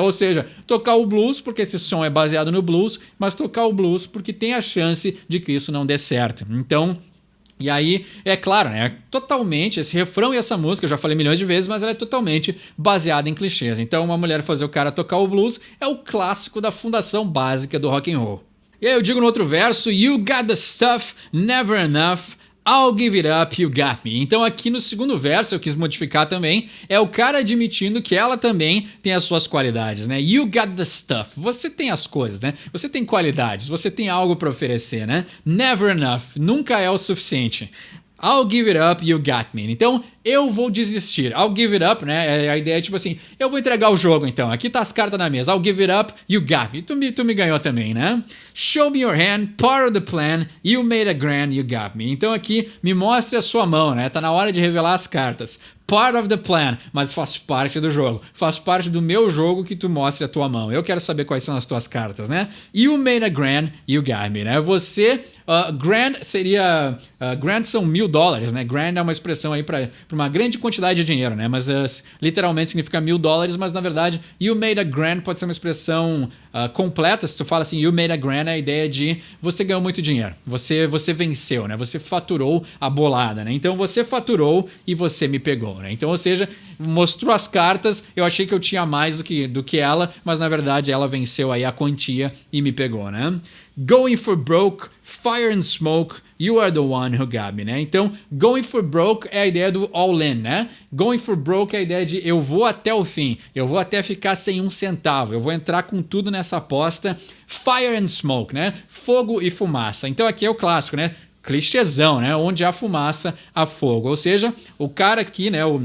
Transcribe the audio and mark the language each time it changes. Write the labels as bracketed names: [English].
[Portuguese] Ou seja, tocar o blues porque esse som é baseado no blues, mas tocar o blues porque tem a chance de que isso não dê certo. Então, e aí, é claro, né? Totalmente, esse refrão e essa música, eu já falei milhões de vezes, mas ela é totalmente baseada em clichês. Então, uma mulher fazer o cara tocar o blues é o clássico da fundação básica do rock and roll. E aí eu digo no outro verso, [English] you got the stuff, never enough, I'll give it up, you got me. [Portuguese] Então aqui no segundo verso eu quis modificar também, é o cara admitindo que ela também tem as suas qualidades, né? [English] You got the stuff, [Portuguese] você tem as coisas, né? Você tem qualidades, você tem algo para oferecer, né? [English] Never enough, [Portuguese] nunca é o suficiente. [English] I'll give it up, you got me. [Portuguese] Então, eu vou desistir. [English] I'll give it up, [Portuguese] né? A ideia é tipo assim, eu vou entregar o jogo então. Aqui tá as cartas na mesa. [English] I'll give it up, you got me. [Portuguese] Tu me ganhou também, né? [English] Show me your hand, part of the plan, you made a grand, you got me. [Portuguese] Então aqui, me mostre a sua mão, né? Tá na hora de revelar as cartas. [English] Part of the plan, [Portuguese] mas faz parte do jogo. Faz parte do meu jogo que tu mostre a tua mão. Eu quero saber quais são as tuas cartas, né? [English] You made a grand, you got me, né? [Portuguese] Você, grand seria... grand são $1.000, né? Grand é uma expressão aí para uma grande quantidade de dinheiro, né? Mas literalmente significa $1.000, mas na verdade, [English] you made a grand [Portuguese] pode ser uma expressão completa. Se tu fala assim, [English] you made a grand, [Portuguese] é a ideia de você ganhou muito dinheiro. Você venceu, né? Você faturou a bolada, né? Então você faturou e você me pegou, né? Então, ou seja, mostrou as cartas, eu achei que eu tinha mais do que ela, mas na verdade ela venceu aí a quantia e me pegou, né? [English] Going for broke, fire and smoke, you are the one who got me, né? [Portuguese] Então, [English] going for broke [Portuguese] é a ideia do all in, né? [English] Going for broke [Portuguese] é a ideia de eu vou até o fim, eu vou até ficar sem um centavo, eu vou entrar com tudo nessa aposta. [English] Fire and smoke, [Portuguese] né? Fogo e fumaça. Então aqui é o clássico, né? Clichêzão, né? Onde há fumaça, há fogo. Ou seja, o cara aqui, né?